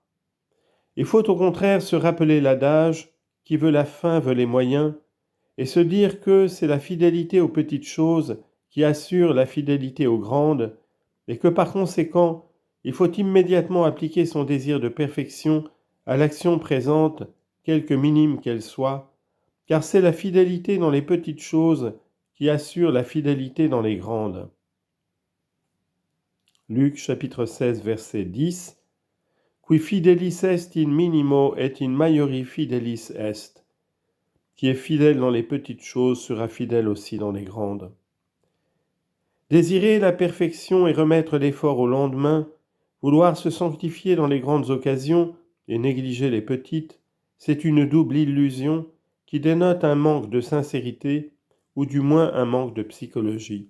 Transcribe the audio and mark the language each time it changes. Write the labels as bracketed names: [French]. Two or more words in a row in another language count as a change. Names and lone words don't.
[French] Il faut au contraire se rappeler l'adage « qui veut la fin veut les moyens » et se dire que c'est la fidélité aux petites choses qui assure la fidélité aux grandes et que par conséquent, il faut immédiatement appliquer son désir de perfection à l'action présente, quelque minime qu'elle soit, car c'est la fidélité dans les petites choses qui assure la fidélité dans les grandes. Luc chapitre 16 verset 10 [Latin] Qui fidelis est in minimo et in maiori fidelis est. [French] Qui est fidèle dans les petites choses sera fidèle aussi dans les grandes. Désirer la perfection et remettre l'effort au lendemain, vouloir se sanctifier dans les grandes occasions et négliger les petites, c'est une double illusion qui dénote un manque de sincérité ou du moins un manque de psychologie.